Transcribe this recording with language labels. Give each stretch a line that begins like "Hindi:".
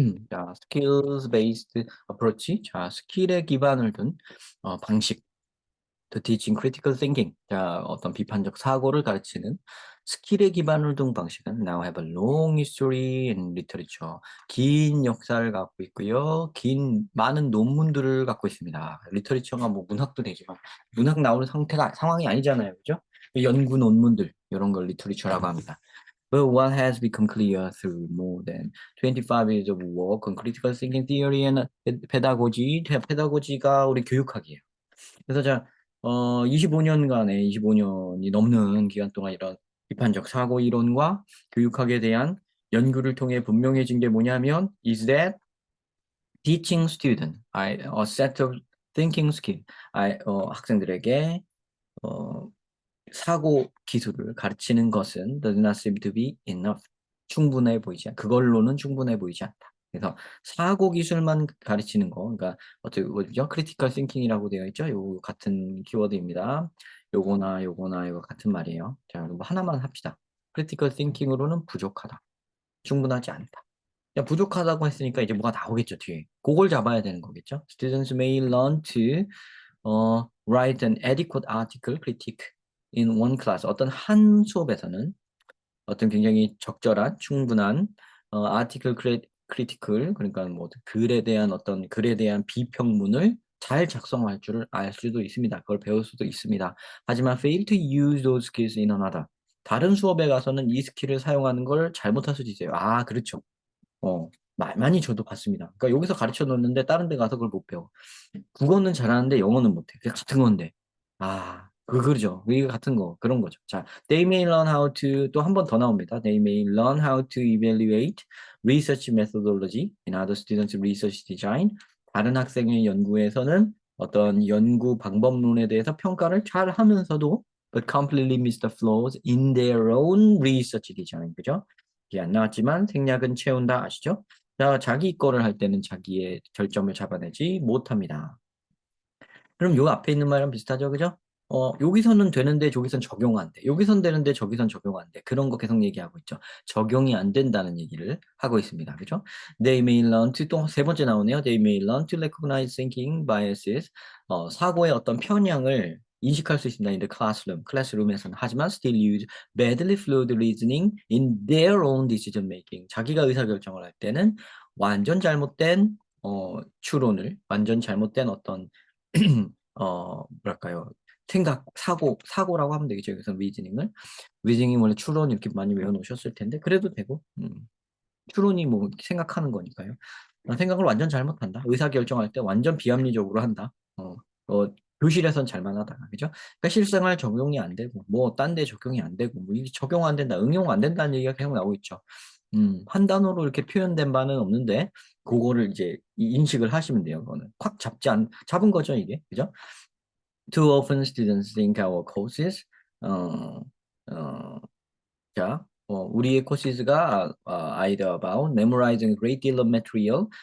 English: 자, skills based approach.
Korean: 자, 스킬에 기반을 둔 방식.
English: The teaching critical thinking.
Korean: 자, 어떤 비판적 사고를 가르치는 스킬에 기반을 둔 방식은
English: now have a long history in literature.
Korean: 긴 역사를 갖고 있고요. 긴 많은 논문들을 갖고 있습니다. 리터리처가 뭐 문학도 되지만 문학 나오는 상황이 아니잖아요. 그죠? 연구 논문들 이런 걸 리터리처라고 합니다.
English: But what has become clear through more than 25 years of work on critical thinking theory and pedagogy,
Korean: 페다고지가 우리 교육학이에요. 그래서 자, 25년이 넘는 기간 동안 이런 비판적 사고 이론과 교육학에 대한 연구를 통해 분명해진 게 뭐냐면
English: is that teaching student a set of thinking skill
Korean: 학생들에게 어, 사고 기술을 가르치는 것은
English: does not seem to be enough.
Korean: 그걸로는 충분해 보이지 않다. 그래서 사고 기술만 가르치는 거, 그러니까 어떻게 뭐죠? 크리티컬 싱킹이라고 되어 있죠? 요 같은 키워드입니다. 요거나 이거 같은 말이에요. 자, 뭐 하나만 합시다. 크리티컬 싱킹으로는 부족하다. 충분하지 않다. 야, 부족하다고 했으니까 이제 뭐가 나오겠죠, 뒤에. 그걸 잡아야 되는 거겠죠?
English: Students may learn to write an adequate article critique in one class.
Korean: 어떤 한 수업에서는 어떤 굉장히 적절한, 충분한 아티클 크리티컬, 그러니까 뭐 글에 대한 비평문을 잘 작성할 줄을 알 수도 있습니다. 그걸 배울 수도 있습니다. 하지만
English: fail to use those skills in another.
Korean: 다른 수업에 가서는 이 스킬을 사용하는 걸 잘못할 수도 있어요. 아, 그렇죠. 많이 저도 봤습니다. 그러니까 여기서 가르쳐 놓는데 다른 데 가서 그걸 못 배워. 국어는 잘하는데 영어는 못해. 그게 같은 건데. 아, 그러죠. 이게 같은 거. 그런 거죠. 자,
English: they may learn how to,
Korean: 또 한 번 더 나옵니다.
English: They may learn how to evaluate research methodology in other students' research design.
Korean: 다른 학생의 연구에서는 어떤 연구 방법론에 대해서 평가를 잘 하면서도
English: but completely miss the flaws in their own research design.
Korean: 그죠? 이게 안 나왔지만 생략은 채운다 아시죠? 자, 자기 거를 할 때는 자기의 결점을 잡아내지 못합니다. 그럼 요 앞에 있는 말이랑 비슷하죠, 그죠? 여기서는 되는데 저기선 적용 안 돼. 여기선 되는데 저기선 적용 안 돼. 그런 거 계속 얘기하고 있죠. 적용이 안 된다는 얘기를 하고 있습니다. 그죠?
English: They may learn to,
Korean: 또 세 번째 나오네요.
English: They may learn to recognize thinking biases.
Korean: 사고의 어떤 편향을 인식할 수 있습니다.
English: In the classroom,
Korean: 클래스룸에서는. 하지만
English: still use badly flawed reasoning in their own decision making.
Korean: 자기가 의사결정을 할 때는 완전 잘못된 추론을, 완전 잘못된 어떤 뭐랄까요. 사고라고 하면 되겠죠. 그래서 리즈닝을 원래 추론 이렇게 많이 외워놓으셨을 텐데, 그래도 되고, 추론이 뭐 생각하는 거니까요. 생각을 완전 잘못한다. 의사결정할 때 완전 비합리적으로 한다. 교실에선 잘만 하다가, 그죠? 그러니까 실생활 적용이 안 되고, 뭐, 딴 데 적용이 안 되고, 뭐, 이게 적용 안 된다, 응용 안 된다는 얘기가 계속 나오고 있죠. 한 단어로 이렇게 표현된 바는 없는데, 그거를 이제 인식을 하시면 돼요. 그거는 콱 잡은 거죠, 이게. 그죠?
English: Too often students think our courses,
Korean: 어, 어, 자, 우리의 코시스가
English: either about memorizing a great deal of material.